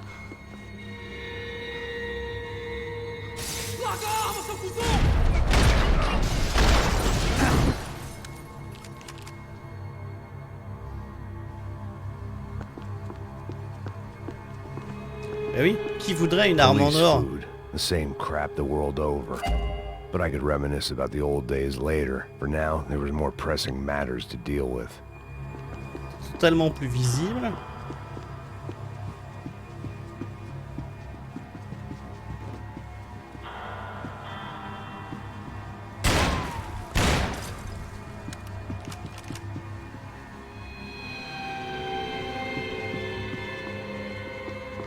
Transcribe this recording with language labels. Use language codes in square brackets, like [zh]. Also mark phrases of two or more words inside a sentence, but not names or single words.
[pt] Larga a arma, seu cuzão! [fr] Eh oui, qui voudrait une arme en Police or? [en] food, the same crap the world over. But I could reminisce about the old days later. For now, there was more pressing matters to deal with. [fr] Totalement plus visible. Il y